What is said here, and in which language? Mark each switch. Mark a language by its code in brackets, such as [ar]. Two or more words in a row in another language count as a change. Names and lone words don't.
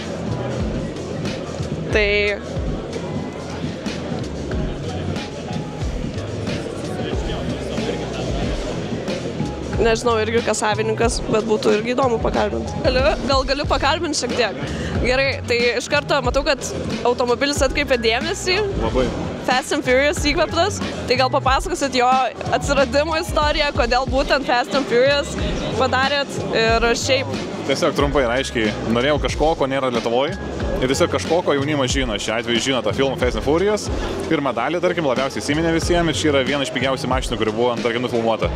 [lt] Tai nežinau irgi, kas savininkas, bet būtų irgi įdomu pakalbinti. Gal galiu pakalbinti šiek tiek. Gerai, tai iš karto matau, kad automobilis atkreipia dėmesį. Labai. Fast and Furious įkvėptas. Tai gal papasakosit jo atsiradimo istoriją, kodėl būtent Fast and Furious padarėt ir šiaip. Tiesiog trumpai ir aiškiai, norėjau kažko, ko nėra Lietuvoje. Ir tiesiog kažko, ko jaunimas žino. Šiuo atveju žino tą filmą Fast and Furious. Pirmą dalį, tarkim, labiausiai įsiminė visiems ir čia yra viena iš pigiausių mašinų, kuri buvo, tarkim, nufilmuota.